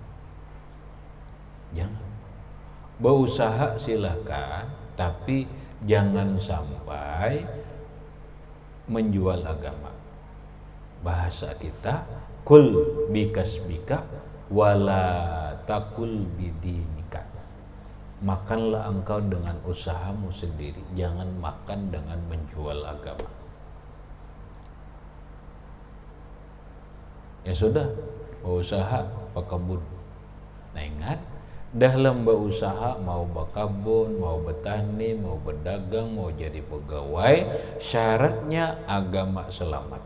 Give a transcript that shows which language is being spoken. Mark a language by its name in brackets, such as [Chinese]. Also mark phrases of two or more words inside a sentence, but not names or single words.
[Banjar] Berusaha silakan, tapi jangan sampai menjual agama. Bahasa kita, [Arabic] كل بكسبك ولا تأكل بدينك. [Banjar] Makanlah engkau dengan usahamu sendiri, jangan makan dengan menjual agama. Ya sudah, berusaha pakabun. Nah ingat, dalam berusaha, mau berkebun, mau bertani, mau berdagang, mau jadi pegawai, syaratnya agama selamat.